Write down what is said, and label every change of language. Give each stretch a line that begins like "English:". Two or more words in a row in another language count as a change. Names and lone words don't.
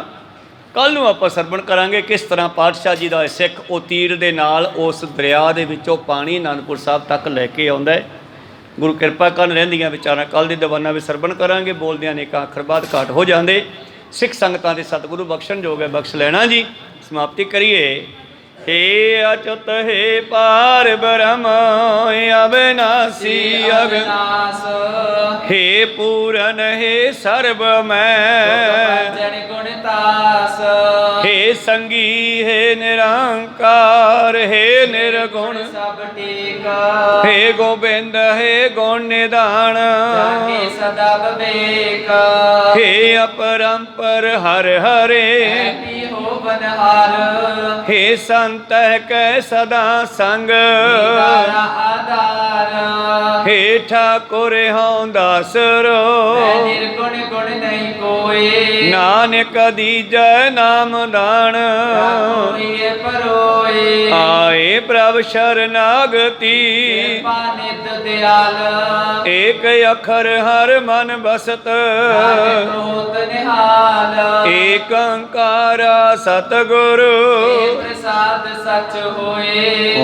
Punjabi: ਕੱਲ੍ਹ ਨੂੰ ਆਪਾਂ ਸਰਵਣ ਕਰਾਂਗੇ ਕਿਸ ਤਰ੍ਹਾਂ ਪਾਤਸ਼ਾਹ ਜੀ ਦਾ ਸਿੱਖ ਉਹ ਤੀਰ ਦੇ ਨਾਲ ਉਸ ਦਰਿਆ ਦੇ ਵਿੱਚੋਂ ਪਾਣੀ ਅਨੰਦਪੁਰ ਸਾਹਿਬ ਤੱਕ ਲੈ ਕੇ ਆਉਂਦਾ ਹੈ। ਗੁਰੂ ਕਿਰਪਾ ਕਰਨ ਰਹਿੰਦੀਆਂ ਵਿਚਾਰਾਂ ਕੱਲ੍ਹ ਦੇ ਦੀਵਾਨਾਂ ਵਿੱਚ ਸਰਵਣ ਕਰਾਂਗੇ। ਬੋਲਦਿਆਂ ਅਨੇਕਾਂ ਅੱਖਰ ਬਾਅਦ ਘਾਟ ਹੋ ਜਾਂਦੇ। ਸਿੱਖ ਸੰਗਤਾਂ ਦੇ ਸਤਿਗੁਰੂ ਬਖਸ਼ਣ ਜੋਗ ਹੈ, ਬਖਸ਼ ਲੈਣਾ ਜੀ। ਸਮਾਪਤੀ ਕਰੀਏ।
Hindi: हे अच्युत हे पार ब्रह्म अविनाशी अविनाश, हे पूरन हे सर्व मैं गुणतास, हे संगी हे निरंकार, हे निर्गुण सब टीका, हे गोबिंद हे गुण निधान, सदा विवेक, हे अपरंपर हर हरे, हे संत कै सदा संग, हे ठाकुर हों दासरो, निर्गुण गुण नहीं कोई, नानक दीजै नाम दान, आए प्रभ शरणागति, एक अखर हर मन बसत, एक ओंकार सतगुरु प्रसाद सच होए।